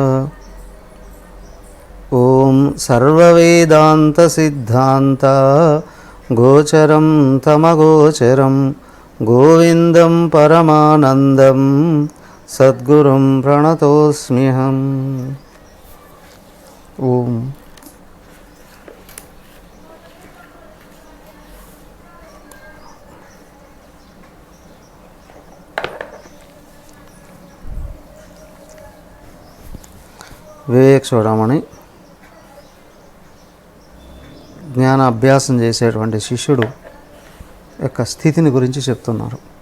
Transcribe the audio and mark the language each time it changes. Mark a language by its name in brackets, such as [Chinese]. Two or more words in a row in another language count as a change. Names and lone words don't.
[Sanskrit] ओम सर्ववेदांत सिद्धांत गोचरं तमगोचरं गोविंदं परमानंदं सद्गुरुं प्रणतोस्म्यहम्। [Telugu] ओम వివేక్ చూడమని జ్ఞాన అభ్యాసం చేసేటువంటి శిష్యుడు యొక్క స్థితిని గురించి చెప్తున్నారు.